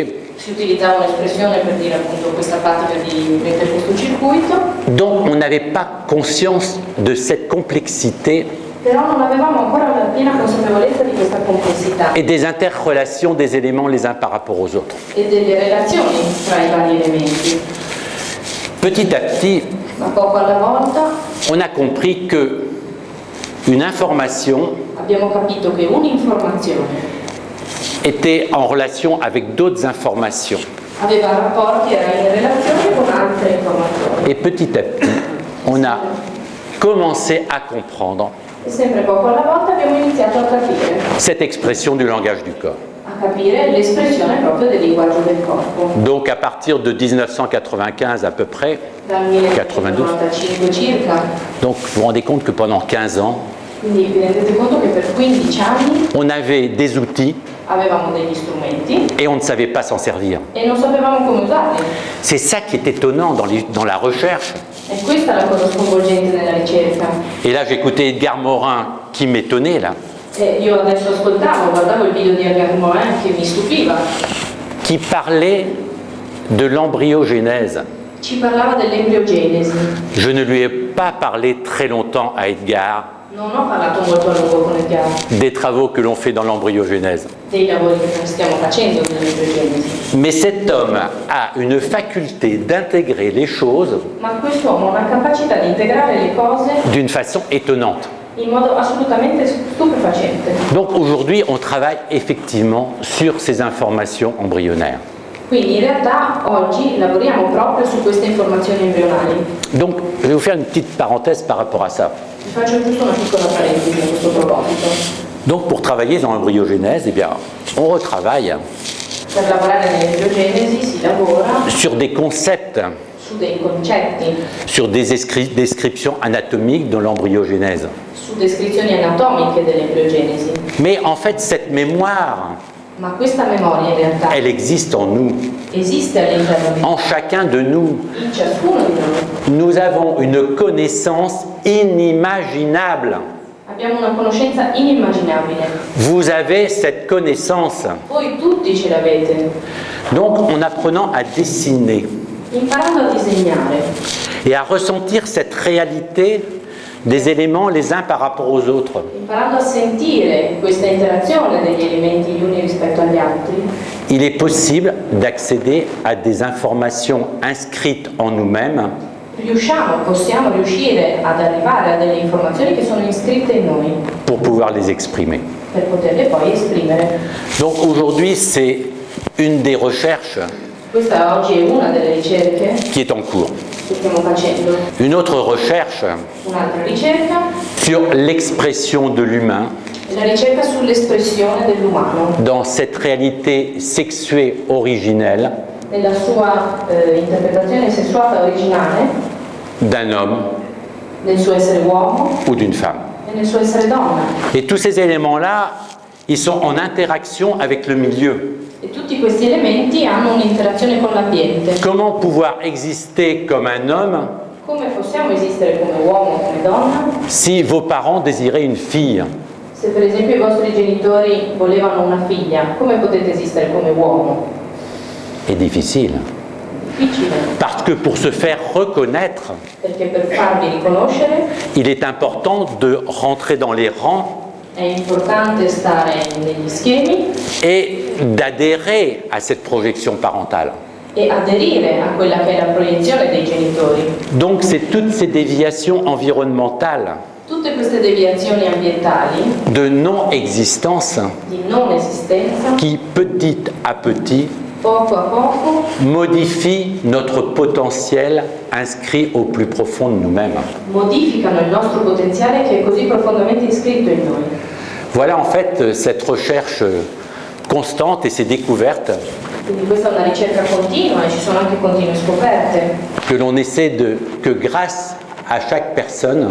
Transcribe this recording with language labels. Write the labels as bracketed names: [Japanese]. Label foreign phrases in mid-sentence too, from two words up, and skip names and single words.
[Italian] si utilizzava un'espressione per dire appunto questa pratica di mettere questo circuito, [French] Donc on n'avait pas conscience de cette complexité [Italian] però non avevamo ancora la piena consapevolezza di questa complessità [French] et des interrelations des éléments les uns par rapport aux autres. [Italian] e delle relazioni tra i vari elementi. [French] Petit à petit, [Italian] Ma poco alla volta [French] on a compris que une information [Italian] abbiamo capito che un'informazione [French] était en relation avec d'autres informations. [Italian] aveva rapporti, era in relazione con altre informazioni. [French] Et petit à petit, on a commencé à comprendre [Italian] E sempre poco alla volta abbiamo iniziato a capire [French] cette expression du langage du corps. [Italian] l'espressione proprio del linguaggio del corpo. [French] Donc à partir de 1995 à peu près, [Italian] Dal 1995 circa, [French] donc vous vous rendez compte que pendant 15 ans, [Italian] quindi vi rendete conto che per 15 anni [French] on avait des outils [Italian] avevamo degli strumenti [French] et on ne savait pas s'en servir. [Italian] e non sapevamo come usarli. [French] C'est ça qui est étonnant dans la recherche. [Italian] E questa è la cosa sconvolgente nella ricerca. [French] Et là, j'écoutais Edgar Morin qui m'étonnait là, [Italian] E io adesso guardavo il video di Edgar Morin che mi stupiva. [French] qui parlait de l'embryogénèse. [Italian] Ci parlava dell'embriogenesi. [French] Je ne lui ai pas parlé très longtemps à Edgar [Italian] Non ho parlato molto a lungo con Edgar [French] des travaux que l'on fait dans l'embryogenèse. [Italian] dei lavori che stiamo facendo nell'embriogenesi, [French] Mais cet homme a une faculté d'intégrer les choses [Italian] ma quest'uomo ha una capacità di integrare le cose [French] d'une façon étonnante. [Italian] in modo assolutamente stupefacente. [French] Donc aujourd'hui, on travaille effectivement sur ces informations embryonnaires. [Italian] Quindi in realtà oggi lavoriamo proprio su queste informazioni embrionali. [French] Donc je vais vous faire une petite parenthèse par rapport à ça. [Italian] Vi faccio giusto una piccola parentesi a questo proposito. [French] Donc pour travailler dans l'embryogenèse, eh bien, on retravaille [Italian] Per lavorare nell'embriogenesi si lavora [French] sur des concepts, [Italian] su dei concetti, [French] sur des descriptions anatomiques de l'embryogenèse. [Italian] su descrizioni anatomiche dell'embriogenesi. [French] Mais en fait, cette mémoire, [Italian] Ma questa memoria in realtà [French] elle existe en nous, [Italian] esiste all'interno di noi, [French] en chacun de nous. [Italian] in ciascuno di noi. [French] Nous avons une connaissance inimaginable. [Italian] Abbiamo una conoscenza inimmaginabile. [French] Vous avez cette connaissance. [Italian] Voi tutti ce l'avete. [French] Donc, en apprenant à dessiner [Italian] Imparando a disegnare [French] et à ressentir cette réalité des éléments les uns par rapport aux autres, [Italian] imparando a sentire questa interazione degli elementi gli uni rispetto agli altri, [French] il est possible d'accéder à des informations inscrites en nous-mêmes [Italian] possiamo riuscire ad arrivare a delle informazioni che sono iscritte in noi [French] pour pouvoir les exprimer. [Italian] per poterle poi esprimere. [French] Donc aujourd'hui, c'est une des recherches [Italian] Questa oggi è una delle ricerche [French] qui est en cours. [Italian] che stiamo facendo. [French] Une autre recherche [Italian] Un'altra ricerca [French] sur l'expression de l'humain [Italian] è la ricerca sull'espressione dell'umano, [French] dans cette réalité sexuée originelle [Italian] nella sua interpretazione sessuale originale, [French] d'un homme [Italian] nel suo essere uomo [French] ou d'une femme. [Italian] e nel suo essere donna. [French] Et tous ces éléments-là, ils sont en interaction avec le milieu. [Italian] E tutti questi elementi hanno un'interazione con l'ambiente. [French] Comment pouvoir exister comme un homme [Italian] Come possiamo esistere come uomo o come donna [French] si vos parents désiraient une fille? [Italian] se per esempio i vostri genitori volevano una figlia? Come potete esistere come uomo? [French] C'est difficile. [Italian] Difficile, [French] Parce que pour se faire reconnaître, [Italian] perché per farvi riconoscere [French] il est important de rentrer dans les rangs [Italian] è importante stare negli schemi [French] et d'adhérer à cette projection parentale. [Italian] e aderire a quella che è la proiezione dei genitori. [French] Donc c'est toutes ces déviations environnementales [Italian] Tutte queste deviazioni ambientali [French] de non-existence [Italian] di non esistenza, [French] qui petit à petit [Italian] poco a poco [French] modifient notre potentiel inscrit au plus profond de nous-mêmes. [Italian] modificano il nostro potenziale che è così profondamente iscritto in noi. [French] Voilà en fait cette recherche constante et ces découvertes [Italian] Quindi questa è una ricerca continua e ci sono anche continue scoperte [French] que l'on essaie que grâce à chaque personne,